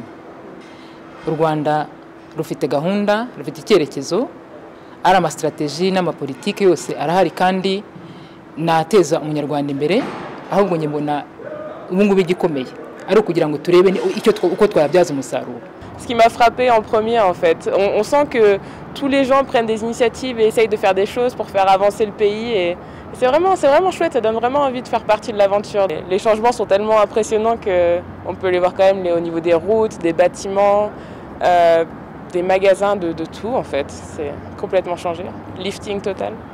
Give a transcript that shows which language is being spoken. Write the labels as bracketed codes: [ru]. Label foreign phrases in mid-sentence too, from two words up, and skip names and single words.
[rw] U Rwanda rufite gahunda, rufite icyerekezo, ari amastrategie n'amapolitike yose arahari kandi nateza umunyarwanda imbere, ahubwo nge mbona ubungubu igikomeye ari kugira ngo turebe uko twayabyaza umusaruro. [fr] Ce qui m'a frappé en premier en fait, on sent que tous les gens prennent des initiatives et essayent de faire des choses pour faire avancer le pays et c'est vraiment chouette, ça donne vraiment envie de faire partie de l'aventure. Les changements sont tellement impressionnants qu'on peut les voir quand même au niveau des routes, des bâtiments, des magasins, de tout en fait, c'est complètement changé, lifting total.